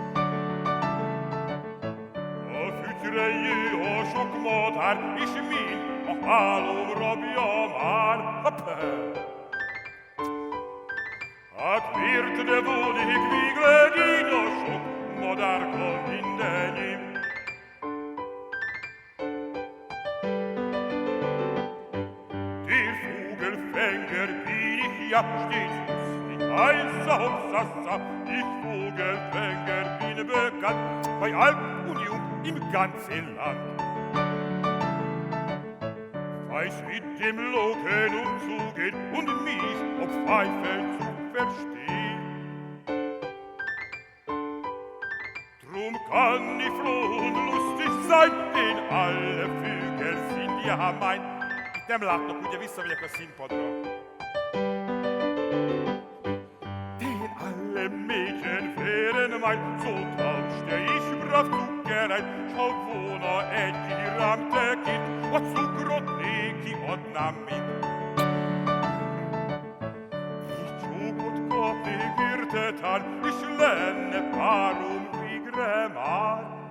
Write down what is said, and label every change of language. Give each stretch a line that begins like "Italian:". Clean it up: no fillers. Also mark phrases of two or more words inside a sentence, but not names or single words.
Hungarian: A fütyre jő a sok madár, és mind a hálóm rabja már. Hát miért ne volnék végleg így a sok madárka mindennyim?
German: Ja, stets lustig, heißer Hopsassa, ich Vogelfänger bin bekannt, bei Alp und Jung im ganzen Land. Weiß mit dem Locken umzugehen und mich auf Pfeife zu verstehen. Drum kann ich froh und lustig sein, denn alle Vögel sind ja mein.
Hungarian: Itt nem láttok, ugye visszamegyek a színpadra.
German: Mädchen wären mein, so tauschte ich brav Zucker ein,
Hungarian: schau volna egy kirámtekit, a cukrot néki adnám mind. Így csókot kapnék érte tán, és lenne párom végre már.